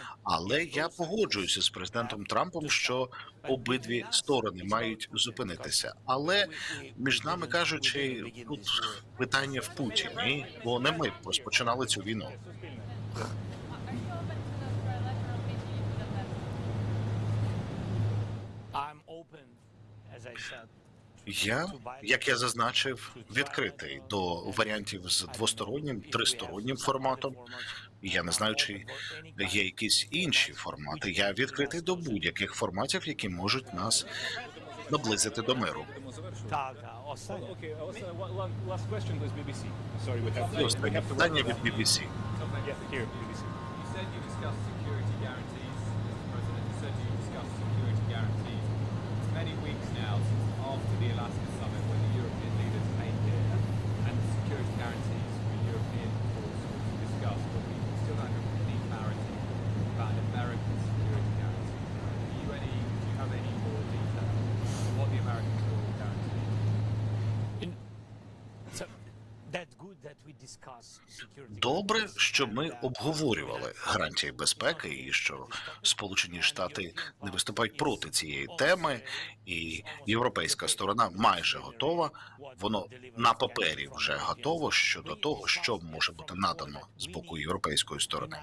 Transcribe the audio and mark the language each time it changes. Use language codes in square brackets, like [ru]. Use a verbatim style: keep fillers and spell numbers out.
[uk] Але я погоджуюся з президентом Трампом, що обидві сторони мають зупинитися. Але між нами кажучи, тут питання в Путіні, бо не ми розпочинали цю війну. [en] Are you open to the bilateral meeting with the president? I'm open, as I said. [uk] Я, як я зазначив, відкритий до варіантів з двостороннім, тристороннім форматом. Я не знаю, чи є якісь інші формати. Я відкритий до будь-яких форматів, які можуть нас наблизити до миру. Так, так, останнє. [en] Okay, also, one last question was B B C. Sorry, we have [uk] І останнє питання від бі бі сі. [en] Yeah, here, B B C. You said you discussed security guarantees, Mister President. You said you discussed security guarantees. It's many weeks now since after the Alaska summit when the European leaders came here and the security guarantees for European forces were discussed, but we still don't have any clarity about an American security guarantee. Do you, any, do you have any more detail on what the American security guarantee is? So, that's good that we discuss security. [uk] Добре, що ми обговорювали гарантії безпеки і що Сполучені Штати не виступають проти цієї теми, і європейська сторона майже готова. Воно на папері вже готово щодо того, що може бути надано з боку європейської сторони.